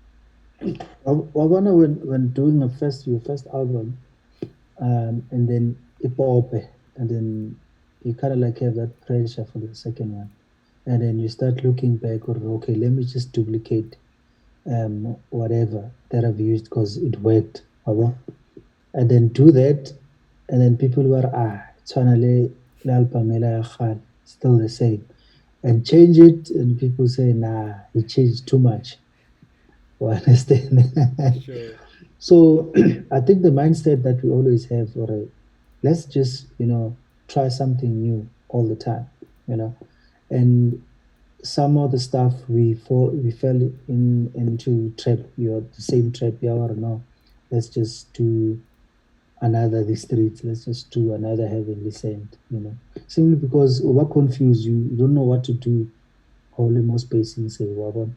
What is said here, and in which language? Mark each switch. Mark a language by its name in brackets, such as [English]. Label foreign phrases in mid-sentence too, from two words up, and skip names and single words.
[English] Wabona, when doing your first album, and then ipope, and then you kind of like have that pressure for the second one, and then you start looking back, or okay, let me just duplicate whatever that I've used because it worked, wabo? And then do that, and then people were [Southern Sotho] tshwana le [English] album [Southern Sotho] ela ya kgale, [English] still the same, and change it, and people say nah, he changed too much. You understand? Sure. So I think the mindset that we always have, or let's just try something new all the time, you know, and some of the stuff we fell into trap, the same trap, yeah, or no, let's just do another the streets, let's just do another heavenly sent, simply because we're confused, you don't know what to do, holy most spacing say wabon.